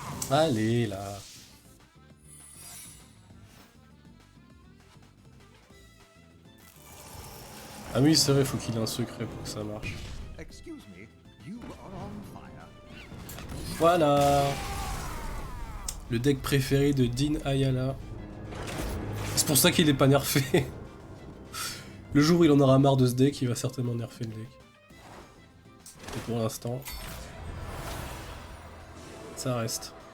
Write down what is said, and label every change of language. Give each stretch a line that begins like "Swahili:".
French: Allez, là. Ah oui, c'est vrai, faut qu'il ait un secret pour que ça marche.
English: Excuse me, you are on fire.
French: Voilà. Le deck préféré de Dean Ayala. C'est pour ça qu'il est pas nerfé. Le jour où il en aura marre de ce deck, il va certainement nerfer le deck. Et pour l'instant, ça reste.